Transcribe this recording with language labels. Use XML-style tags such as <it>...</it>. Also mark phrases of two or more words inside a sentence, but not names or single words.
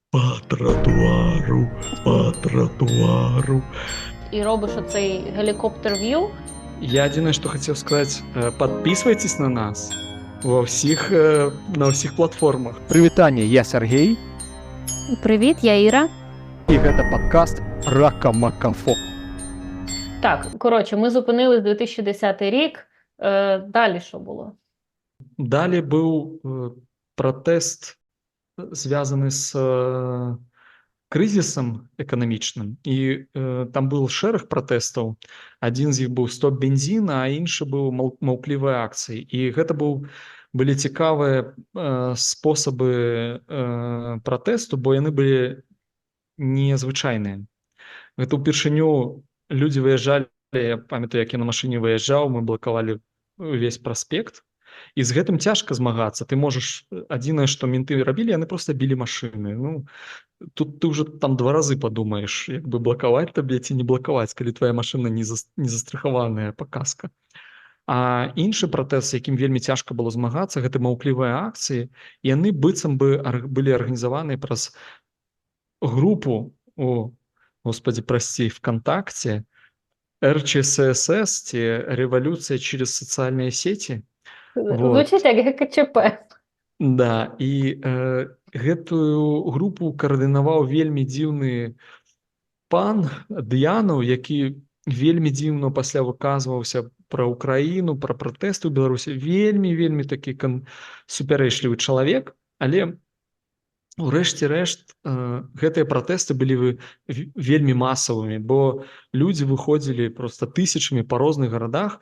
<uk>По тротуару, по тротуару. І робиш оцей гелікоптер-в'ю. Я єдине, що хотів сказати, підписуйтесь на нас на всіх платформах.</uk> <be>Прывітанне, я Сергей,</be> <uk>Привіт, я Іра.</uk> <be>і гэта падкаст Рака-Макафо.</be> <uk>Так, коротше, ми зупинились 2010 рік. Далі що було? Далі був протест, зв'язаний з кризисом економічним, і там був шераг протестів. Один з них був «Стоп бензин», а інший був «Мовкліві акції».</uk> <be>І гэта былі цікавыя способы протесту, бо яны былі незвычайныя. Гэта ўпершыню людзі выязджалі, я памятаю, як я на машыне выязджаў, мы блакавалі увесь праспект, і з гэтым цяжка змагацца. Ты можаш, адзінае, што менты рабілі, яны проста білі машыны. Ну, тут ты ўжо там 2 разы падумаеш, як бы блакаваць табе ці не блакаваць, калі твая машына не застрахаваная паказка. А іншы пратэст, з якім вельмі цяжка было змагацца, гэта маўклівыя акцыі, яны быццам бы былі арганізаваныя праз групу,</be> <ru>господи, прости, ВКонтакте, РЧСС, ці революция через социальные сети.</ru> <uk>Звучить як ГКЧП.</uk> <be>Да, і гэтую групу каардынаваў вельмі дзіўны пан Д'янаў, які вельмі дзіўна пасля выказваўся пра Украіну, пра пратэсты ў Беларусі. Вельмі такі супярэчлівы чалавек, але у рэшце-рэшт гэтыя пратэсты былі вельмі масавымі, бо людзі выходзілі проста тысячамі па розных гарадах.</be>